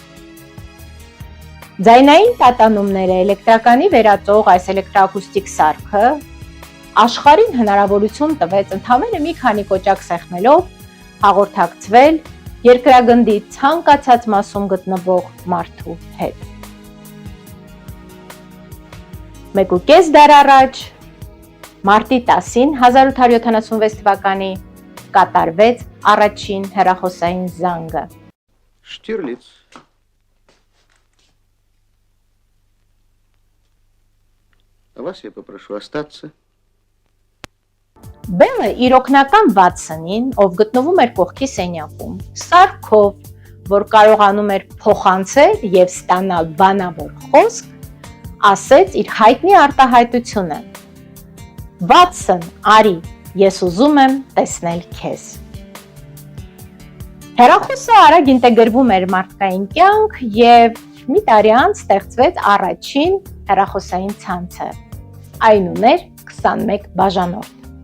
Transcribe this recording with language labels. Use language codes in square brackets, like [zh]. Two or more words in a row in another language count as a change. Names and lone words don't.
[hy] Ձայնային տատանումները էլեկտրականի վերածող այս էլեկտրակուստիկ սարքը աշխարհին հնարավորություն տվեց ընդամենը մի քանի կոճակ սեղմելով հաղորդակցվել երկրագնդի ցանկացած մասում գտնվող մարդու հետ։ 1.5 դար առաջ Մարտի 10-ին 1876 թվականի կատարվեց առաջին հեռախոսային զանգը։ [ru] Штирлиц. Вас я попрошу остаться. [hy] Բելը իր օգնական Վատսոնին, ով գտնվում էր կողքի սենյակում, սարքով, որ կարողանում էր փոխանցել եւ ստանալ բանավոր խոսք, ասեց իր հայտնի արտահայտությունը. Վատսոն, արի, ես ուզում եմ տեսնել քեզ։ Հեռախոսը արագ ինտեգրվում էր մարդկային կյանք եւ մի տարի անց ստեղծվեց առաջին հեռախոսային ցանցը։ Այն ուներ 21 բաժանորդ։